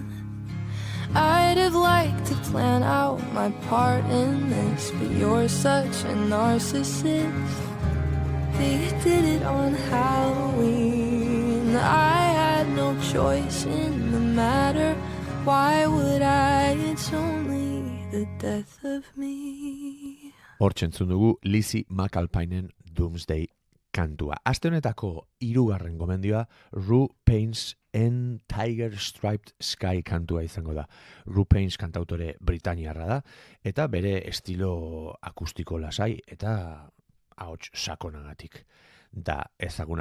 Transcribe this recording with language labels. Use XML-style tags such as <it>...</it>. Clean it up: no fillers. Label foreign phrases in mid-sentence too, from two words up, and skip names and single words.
<en>I'd have liked to plan out my part in this, but you're such a narcissist. They did it on Halloween. I had no choice in the matter. Why would I? It's only the death of me.</en> <eu>Hortzentzun dugu Lizzie McAlpinen Doomsday kantua. Aste honetako 3. gomendioa Rue Payne's and Tiger Striped Sky kantua izango da. Rue Payne kantautore britaniarra da, eta bere estilo akustiko lasai eta ahots sakonagatik da ezaguna.</eu>